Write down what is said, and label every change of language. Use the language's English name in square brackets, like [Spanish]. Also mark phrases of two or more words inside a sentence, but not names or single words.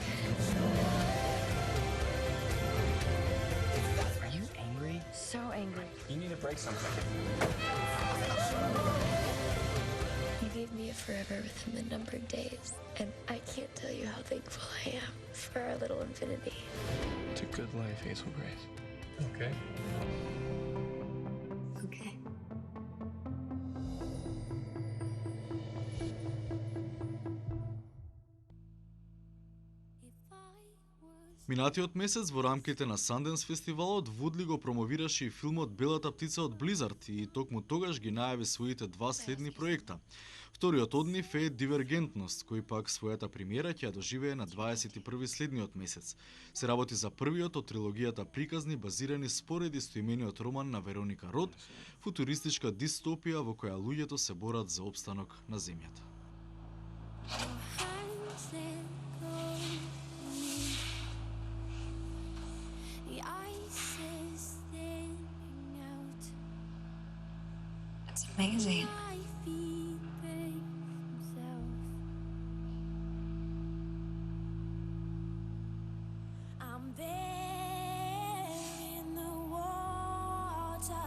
[English] Are you angry? So angry. You need to break something. You gave me a forever within the numbered days, and I can't tell you how thankful I am for our little infinity. It's a good life, Hazel Grace. Okay? Okay. [Macedonian] Минатиот месец во рамките на Sundance фестивалот Вудли го промовираше и филмот Белата птица од Blizzard и токму тогаш ги најави своите 2 следни проекта. Вториот од нив е Дивергентност, кој пак својата премиера ќе ја доживее на 21 следниот месец. Се работи за првиот од трилогијата приказни базирани според истоимениот роман на Вероника Род, футуристичка дистопија во која луѓето се борат за опстанок на земјата. [English] It's amazing. I'm there in the water.